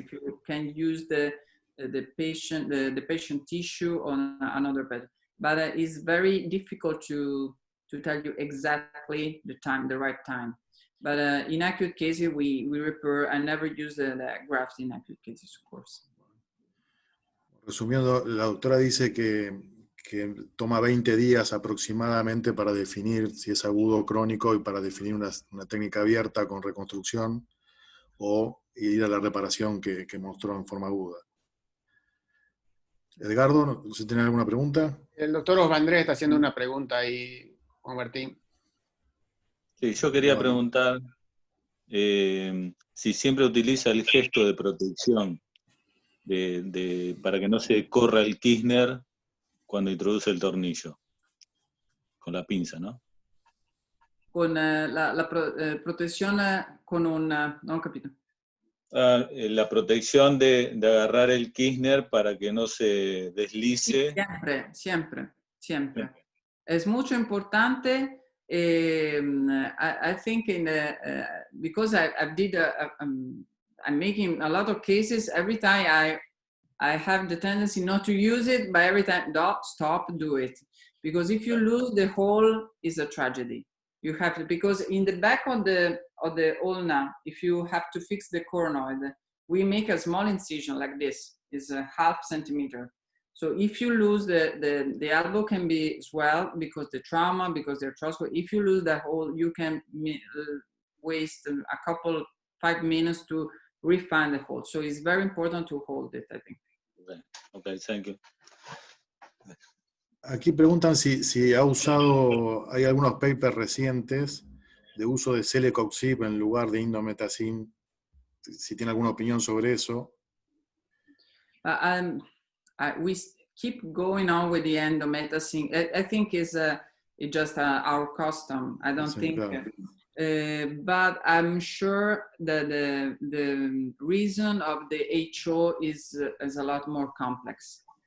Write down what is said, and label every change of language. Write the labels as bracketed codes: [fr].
[en] If you can use the patient tissue on another bed, but it's very difficult to tell you exactly the right time. But in acute cases, we repair. I never use the grafts in acute cases, of course. [es] Resumiendo, la doctora dice que toma 20 días aproximadamente para definir si es agudo o crónico y para definir una técnica abierta con reconstrucción o ir a la reparación que mostró en forma aguda. Edgardo, ¿no sé si tiene alguna pregunta? El doctor Osvandrés está haciendo una pregunta ahí, Juan Martín. Sí, yo quería preguntar si siempre utiliza el gesto de protección para que no se corra el Kirchner cuando introduce el tornillo, con la pinza, ¿no? Con la protección con una... [it] No ho capito. [es] La protección de agarrar el Kirchner para que no se deslice. Siempre. Es mucho importante. [en] I think because I'm making a lot of cases, every time I have the tendency not to use it, but every time, stop, do it. Because if you lose the hole, it's a tragedy. You have to, because in the back of the ulna, if you have to fix the coronoid, we make a small incision like this, is a ½ centimeter. So if you lose the elbow can be swelled because the trauma, because the arthroscopy. If you lose that hole, you can waste a 5 minutes to refine the hole. So it's very important to hold it, I think. Okay, thank you. [es] Aquí preguntan si ha usado, hay algunos papers recientes de uso de celecoxib en lugar de indometacin, si tiene alguna opinión sobre eso. [en] We keep going on with the endometacin. I think it's just our custom. I don't think, claro. But I'm sure that the reason of the HO is a lot more complex.